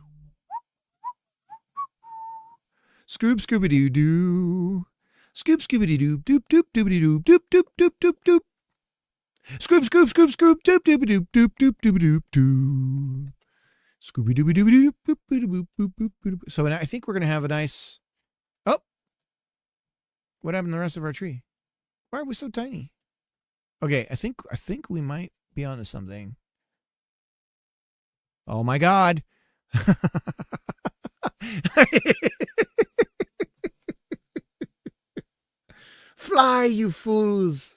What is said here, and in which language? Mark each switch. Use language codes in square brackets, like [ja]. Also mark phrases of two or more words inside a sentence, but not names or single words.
[en] Scoop scooby doo doo. Scoop scooby doo doop doop doopity doop doop doop doop doop doop. Scoop scoop scoop scoop doop doop doop doop doop doop doop doop. Scooby dooby dooby doop boop boop boop boop boop boop. So I think we're gonna have a nice. Oh, what happened to the rest of our tree? Why are we so tiny? Okay, I think we might be onto something. Oh my God. Fly, you fools.